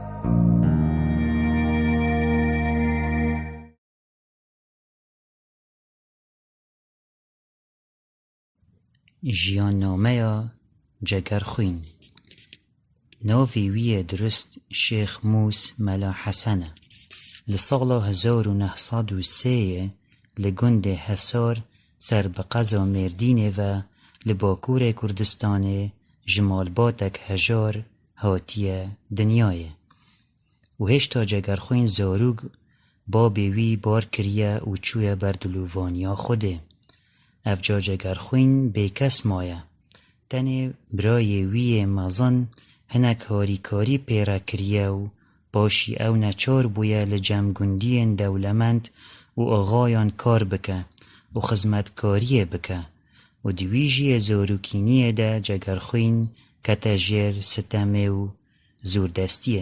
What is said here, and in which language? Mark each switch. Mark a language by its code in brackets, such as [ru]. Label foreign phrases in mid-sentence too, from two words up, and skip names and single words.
[ku] ژیاننامەیە جەگەرخوین. ناوی ویە درست شێخ موس مەلا حەسەنە. لە ساڵا 1903 لە گوندێ هەسار سەر بە قەزا مێردینێڤە لە باکوورێ کوردستانێ ji malbatێک hejar hatiye dinyayê û hêşta Cegerxwîn zarûk babê wî bar kiriye û çûye ber dilûvaniya Xwedê. Ev ca Cegerxwîn bêkes maye. Tenê birayê wî yê mezin hinek harîkarî pê re kiriye û paşî ew neçar bûye li cemgundiyên dewlemend û axayan kar bike û xizmetkariyê bike û di wî jiyê zarokîniyê de Cegerxwîn kete jêr sitemê û zûrdestiyê.